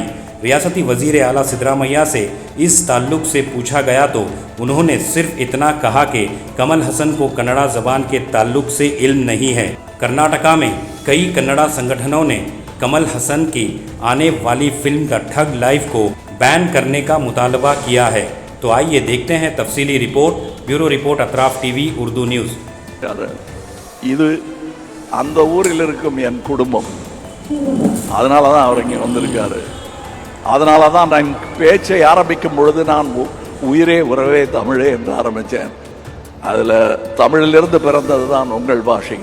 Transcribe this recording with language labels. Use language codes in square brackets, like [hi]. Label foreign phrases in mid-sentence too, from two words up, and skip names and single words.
[ur] ریاستی وزیر اعلیٰ سدھارمیا سے اس تعلق سے پوچھا گیا تو انہوں نے صرف اتنا کہا کہ کمل حسن کو کنڑا زبان کے تعلق سے علم نہیں ہے. کرناٹکا میں کئی کنڑا سنگٹھنوں نے کمل حسن کی آنے والی فلم دی ٹھگ لائف کو بین کرنے کا مطالبہ کیا ہے. تو آئیے دیکھتے ہیں تفصیلی رپورٹ. [en] bureau report [ur] अतराफ टीवी उर्दू न्यूज़। [ta] இது அந்த ஊரில் இருக்கும் என் குடும்பம், அதனால தான் அவர் இங்கே வந்திருக்காரு. அதனால தான் நான் பேச்சை ஆரம்பிக்கும் பொழுது நான் உயிரே உறவே தமிழே என்று ஆரம்பித்தேன். அதில் தமிழிலிருந்து பிறந்தது தான் உங்கள் பாஷை.